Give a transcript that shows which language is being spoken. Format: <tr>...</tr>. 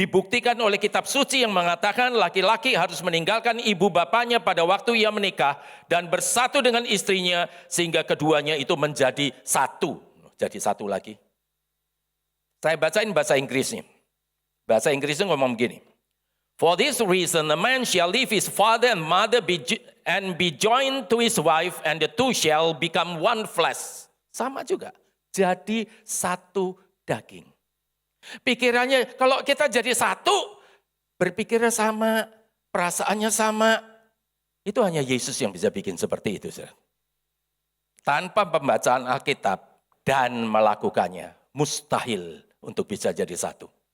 <id>Dibuktikan oleh kitab suci yang mengatakan laki-laki harus meninggalkan ibu bapanya pada waktu ia menikah dan bersatu dengan istrinya sehingga keduanya itu menjadi satu. Jadi satu lagi. Saya bacain bahasa Inggrisnya. Bahasa Inggrisnya ngomong begini.</id> <en>For this reason a man shall leave his father and mother and be joined to his wife and the two shall become one flesh.</en> <id>Sama juga. Jadi satu daging. Pikirannya, kalau kita jadi satu, berpikirnya sama, perasaannya sama, itu hanya Yesus yang bisa bikin seperti itu. Tanpa pembacaan Alkitab dan melakukannya, mustahil untuk bisa jadi satu.</id>